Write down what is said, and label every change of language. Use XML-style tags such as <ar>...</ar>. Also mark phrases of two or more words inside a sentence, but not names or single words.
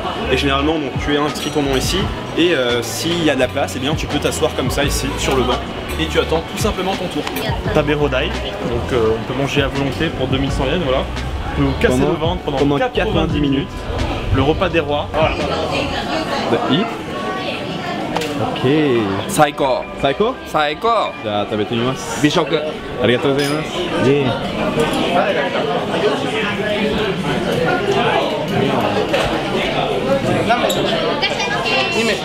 <fr>Et généralement donc, tu as inscrit ton nom ici et s'il y a de la place, eh bien tu peux t'asseoir comme ça ici sur le banc et tu attends tout simplement ton tour. Taberodai, donc on peut manger à volonté pour 2100 yens, voilà. On peut vous casser le ventre pendant 90 minutes. Le repas des rois. Voilà. Ok. Saiko. Saiko? Saiko.</fr> <ja>じゃあ食べてみます。美食。ありがとうございます。何名？2名。</ja>